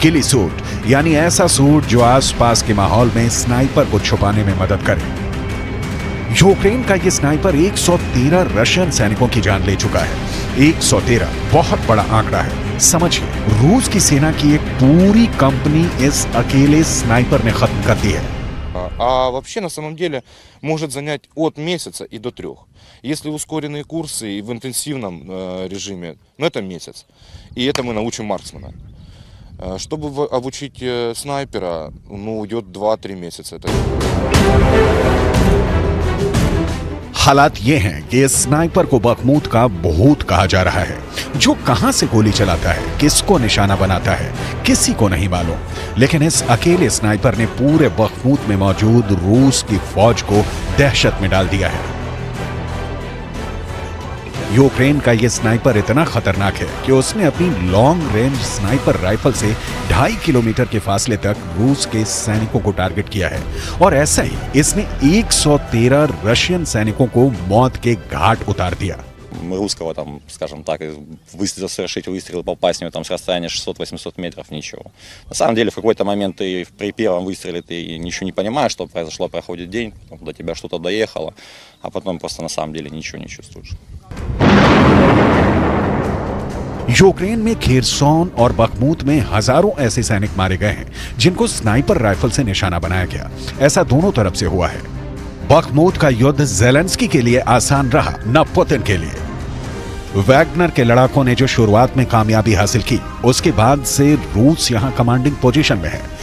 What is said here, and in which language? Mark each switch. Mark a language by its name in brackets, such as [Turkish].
[Hindi] गिली सूट यानी ऐसा सूट जो आसपास के माहौल में स्नाइपर को छुपाने में मदद करे। यूक्रेन का ये स्नाइपर 113 रशियन सैनिकों की जान ले चुका है। 113 बहुत बड़ा आंकड़ा है। समझिए, रूस की सेना की एक पूरी कंपनी इस अकेले स्नाइपर ने खत्म कर दी है। [Russian] А вообще, на самом деле, может занять от месяца и до 3. Если ускоренные курсы и в интенсивном режиме, это месяц. И это мы научим марксмена. Чтобы обучить снайпера, уйдет 2-3 месяца. [Hindi] हालात ये हैं कि इस स्नाइपर को बखमूत का भूत कहा जा रहा है, जो कहां से गोली चलाता है, किसको निशाना बनाता है, किसी को नहीं मालूम। लेकिन इस अकेले स्नाइपर ने पूरे बखमूत में मौजूद रूस की फौज को दहशत में डाल दिया है। यूक्रेन का ये स्नाइपर इतना खतरनाक है कि उसने अपनी लॉन्ग रेंज स्नाइपर राइफल से 2.5 किलोमीटर के फासले तक रूस के सैनिकों को टारगेट किया है और ऐसा ही इसने 113 रशियन सैनिकों को मौत के घाट उतार दिया। [Russian] русского, там, скажем так, совершить выстрел и попасть в него там с расстояния 600-800 метров, ничего. На самом деле, в какой-то момент ты при первом выстреле ты ничего не понимаешь, что произошло, проходит день, до тебя что-то доехало, а потом просто на самом деле ничего не чувствуешь. [Hindi] यूक्रेन में खेरसोन और बखमूत में हजारों ऐसे सैनिक मारे गए हैं जिनको स्नाइपर राइफल से निशाना बनाया गया। ऐसा दोनों तरफ से हुआ है। बखमूत का युद्ध ज़ेलेंस्की के लिए आसान रहा, न पुतिन के लिए। वैगनर के लड़ाकों ने जो शुरुआत में कामयाबी हासिल की, उसके बाद से रूस यहां कमांडिंग पोजीशन में है।